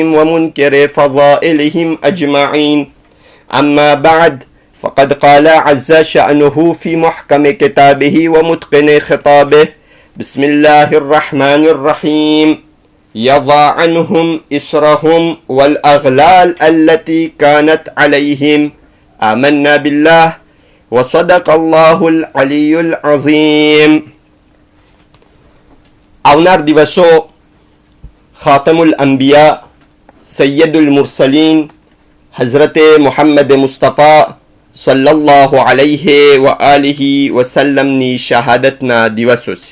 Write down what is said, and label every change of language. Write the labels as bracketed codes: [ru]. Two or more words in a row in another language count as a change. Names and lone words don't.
[ar] ومنكر فضائلهم أجمعين أما بعد فقد قال عز شأنه في محكم كتابه ومتقن خطابه بسم الله الرحمن الرحيم يضع عنهم إسرهم والأغلال التي كانت عليهم آمنا بالله وصدق الله العلي العظيم [gu] આવનાર દિવસો [ar] خاتم الأنبياء سيد المرسلين [gu] હઝરતે મુહમ્મદ મુસ્તફા [ar] صلى الله عليه وآله وسلم [gu] શહાદતના દિવસો છે.